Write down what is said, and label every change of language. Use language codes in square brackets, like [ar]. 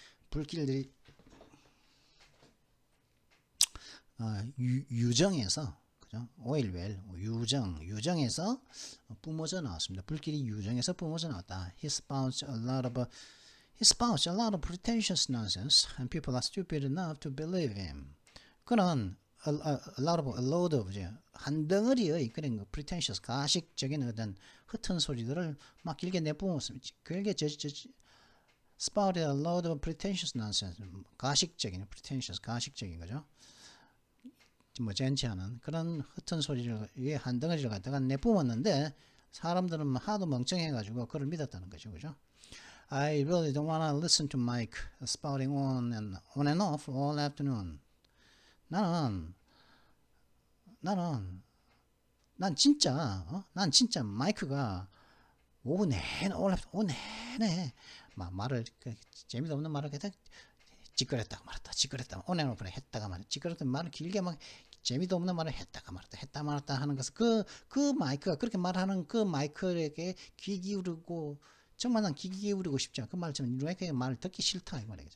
[ko] 불길들이 유정에서 그죠? 오일웰 유정에서 뿜어져 나왔습니다. 불길이 유정에서 뿜어져 나왔다. [en] He spouts a lot of pretentious nonsense, and people are stupid enough to believe him. [ko] 그는 [en] a load of [ko] 한 덩어리의 그런 pretentious 가식적인 어떤 흩은 소리들을 막 길게 내뿜었습니다. [en] 길게 spouted a load of pretentious nonsense. [ko] 가식적인 거죠. 뭐 젠치하는 그런 흩은 소리를 위에 한 덩어리를 갖다가 내뿜었는데 사람들은 하도 멍청해가지고 그걸 믿었다는 거죠, 그죠? [en] I really don't want to listen to Mike spouting on and off all afternoon. [ko] 난 진짜 마이크가 오후 내내 막 말을 재미도 없는 말을 계속 찌끄렸다가 말았다 온앤오프를 했다가 말았다 찌끄렸던 말을 길게 막 재미도 없는 말을 했다 말았다 하는 것은 그 마이크가 그렇게 말하는 그 마이크에게 귀 기울이고 정말 난 귀 기울이고 싶지 않아. 그 말을 좀 이렇게 말을 듣기 싫다 이 말이죠.